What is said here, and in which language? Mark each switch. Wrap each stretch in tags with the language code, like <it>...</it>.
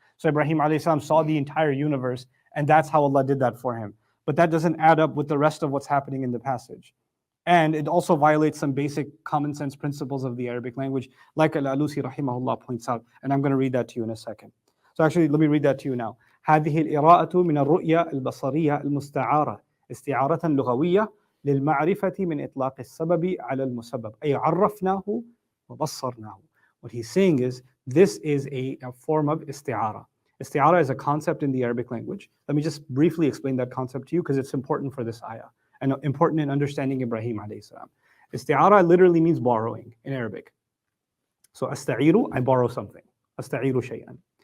<en>So Ibrahim alayhi salam saw the entire universe, and that's how Allah did that for him. But that doesn't add up with the rest of what's happening in the passage. And it also violates some basic common sense principles of the Arabic language, like Al-Alusi rahimahullah points out. And I'm going to read that to you in a second. So actually, let me read that to you now.</en> <ar>هذه الإراءة من الرؤية البصرية المستعارة استعارة لغوية للمعرفة من إطلاق السبب على المسبب أي عرفناه وبصرناه.</ar> <en>What he's saying is, this is a form of isti'ara. Isti'ara is a concept in the Arabic language. Let me just briefly explain that concept to you because it's important for this ayah and important in understanding Ibrahim alayhi salam. Isti'ara literally means borrowing in Arabic. So asta'iru, I borrow something. Asta'iru shay'an.</en>